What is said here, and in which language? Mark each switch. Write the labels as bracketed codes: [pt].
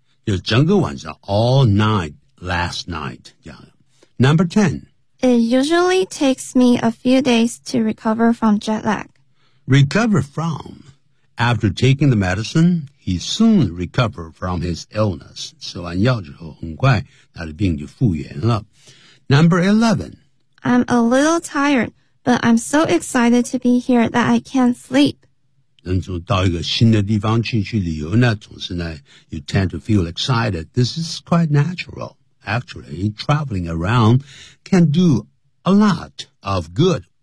[zh] 就是整个晚上 [en] all night, last night. [zh] 这样 [en] Number 10. It usually takes me a few days to recover from jet lag. Recover from. After taking the medicine, he soon recovered from his illness. [zh] 吃完药之后很快他的病就复原了。 [en] Number 11. I'm a little tired, but I'm so excited to be here that I can't sleep. [zh] 人从到一个新的地方去旅游呢，总是呢 [en] you tend to feel excited. This is quite natural. Actually, traveling around can do a lot of good.